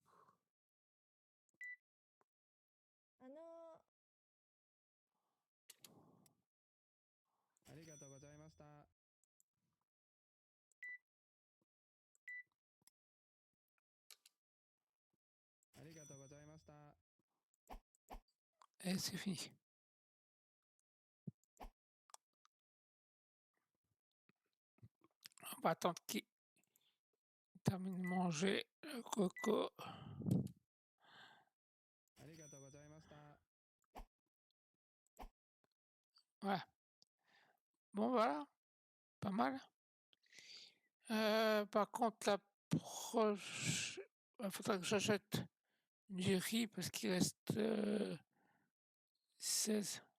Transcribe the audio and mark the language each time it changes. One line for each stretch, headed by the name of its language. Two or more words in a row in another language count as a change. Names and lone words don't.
Japanese: あのありがとうございました。ありがとうございました。
French: Et c'est fini. On va attendre qu'il termine de manger le coco.
Japanese: ありがとうございました。
French: Ouais. Bon, voilà. Pas mal. Par contre, la prochaine... Il faudra que j'achète du riz parce qu'il reste 16.